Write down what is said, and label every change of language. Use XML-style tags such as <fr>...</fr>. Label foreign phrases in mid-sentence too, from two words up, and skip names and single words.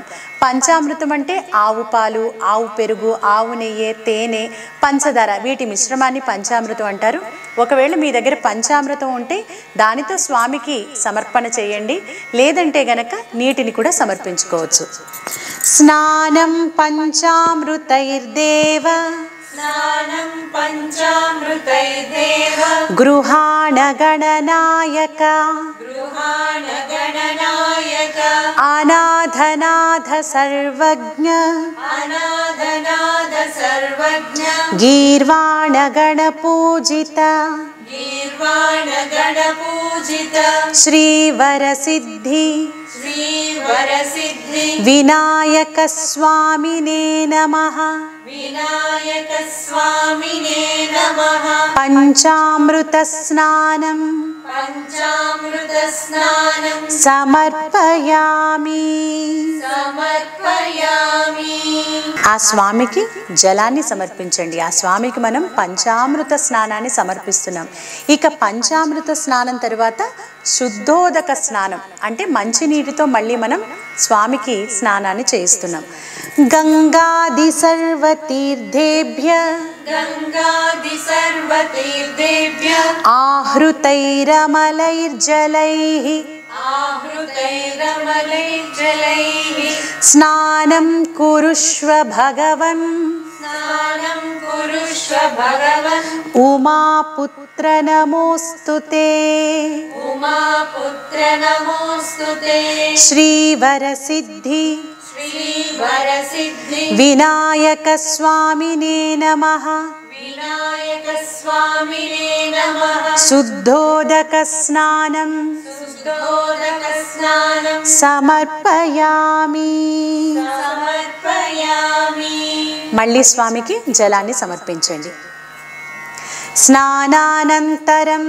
<te>పంచామృతం అంటే ఆవు పాలు, ఆవు పెరుగు, ఆవు నెయ్యి, తేనె, పంచదార, వీటి మిశ్రమాన్ని పంచామృతం అంటారు. ఒకవేళ మీ దగ్గర పంచామృతం ఉంటే దానితో స్వామికి సమర్పణ చేయండి, లేదంటే గనక నీటిని కూడా సమర్పించుకోవచ్చు.</te> <sa>స్నానం పంచామృతైర్దేవ स्नानं पञ्चामृतैर्देव గృహాణ గణనాయక गृहाणगणनायक అనాథనాథ సర్వజ్ఞ अनाथनाथ सर्वज्ञ గీర్వాణ గణ పూజిత गीर्वाणगणपूजित శ్రీవరసిద్ధి श्रीवरसिद्धि వినాయక స్వామినే నమః विनायकस्वामिने नमः పంచామృత స్నానం पञ्चामृतस्नानं సమర్పయామి. समर्पयामि</sa> <te>ఆ స్వామికి జలాన్ని సమర్పించండి. ఆ స్వామికి మనం పంచామృత స్నానాన్ని సమర్పిస్తున్నాం. ఇక పంచామృత స్నానం తరువాత శుద్ధోదక స్నానం అంటే మంచినీటితో మళ్ళీ మనం స్వామికి స్నానాన్ని చేయిస్తున్నాం. గంగాది సర్వతీర్థేభ్య गङ्गादि सर्वतीर्थेभ्य ఆహృతైరమలైర్జలైః आहृतैरमलैर्जलैः స్నానం కురుష్వ భగవన్ स्नानं कुरुष्व भगवन् ఉమాపుత్ర నమోస్తుతే. उमापुत्र नमोऽस्तु ते శ్రీవరసిద్ధి श्रीवरसिद्धि వినాయక స్వామినే నమః विनायकस्वामिने नमः శుద్ధోదక స్నానం शुद्धोदकस्नानं సమర్పయామి. समर्पयामि మళ్ళీ స్వామికి జలాన్ని సమర్పించండి. స్నానానంతరం</te>